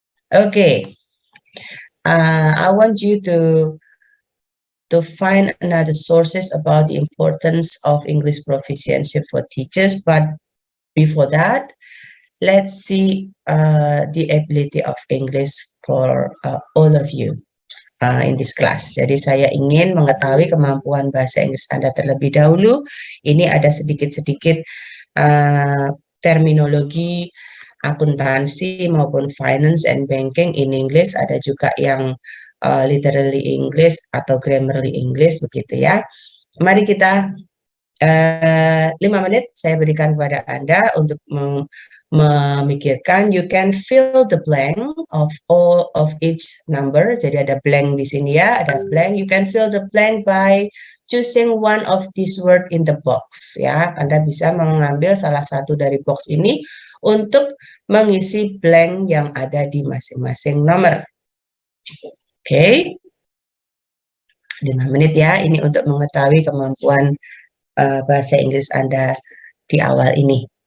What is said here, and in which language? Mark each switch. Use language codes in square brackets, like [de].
[en] Okay, I want you to find another sources about the importance of English proficiency for teachers. But before that, let's see the ability of English for all of you in this class. [id] Jadi saya ingin mengetahui kemampuan bahasa Inggris Anda terlebih dahulu. Ini ada sedikit-sedikit terminologi akuntansi maupun [en] finance and banking in English. [id] Ada juga yang literally English atau grammarly English begitu ya. Mari kita 5 menit saya berikan kepada Anda untuk memikirkan. [en] You can fill the blank of all of each number. [id] Jadi ada blank di sini ya, ada blank. [en] You can fill the blank by choosing one of these word in the box ya. [id] Anda bisa mengambil salah satu dari box ini untuk mengisi blank yang ada di masing-masing nomor. Oke, 5 menit ya, ini untuk mengetahui kemampuan bahasa Inggris Anda di awal ini.